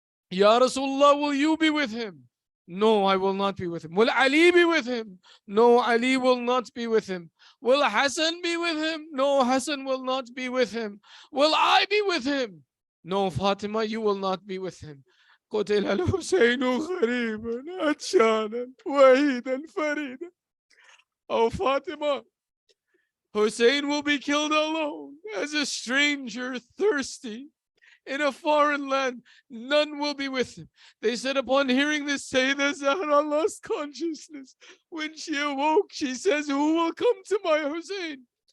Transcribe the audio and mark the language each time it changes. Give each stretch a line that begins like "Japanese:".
English: Ya Rasulullah, will you be with him? No, I will not be with him. Will Ali be with him? No, Ali will not be with him. Will Hassan be with him? No, Hassan will not be with him. Will I be with him? No, Fatima, you will not be with him.
Arabic: قتل الحسين غريبا عطشانا وحيدا فريدا.
English: Oh, Fatima, Hussein will be killed alone as a stranger, thirsty, in a foreign land. None will be with him. They said upon hearing this, Sayyidah Zahra lost consciousness. When she awoke, she says, who will come to my Hussein?